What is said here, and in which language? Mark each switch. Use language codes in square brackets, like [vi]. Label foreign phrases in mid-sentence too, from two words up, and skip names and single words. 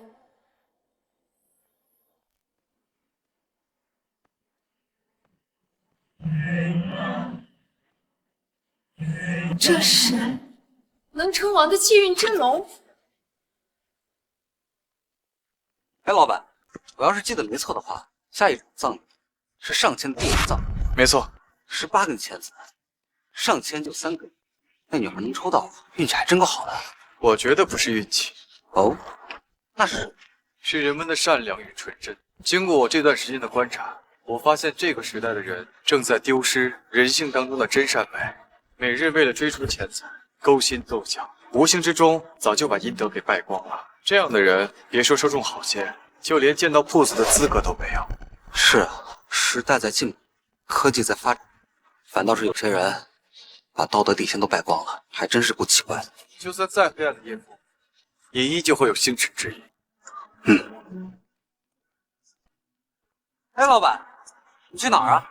[zh] 这是能称王的气运真龙。哎，老板，我要是记得没錯的話，下一場葬禮是上籤的第一個葬禮。沒錯，18根籤子，上籤就3根，那女孩能抽到，運氣還真夠好的。我覺得不是運氣，哦，那是人們的善良與純真。經過我這段時間的觀察，我發現這個時代的人正在丟失人性當中的真善美，每日為了追逐錢財，勾心鬥角，無形之中早就把陰德給敗光了。這樣的人，別說收中好籤，就連見到鋪子的資格都沒有。是啊，時代在進步，科技在發展，反倒是有些人把道德底線都敗光了，還真是夠奇怪的。就算再黑暗的夜幕，也依舊會有星辰之影。哎，老闆，你去哪兒啊？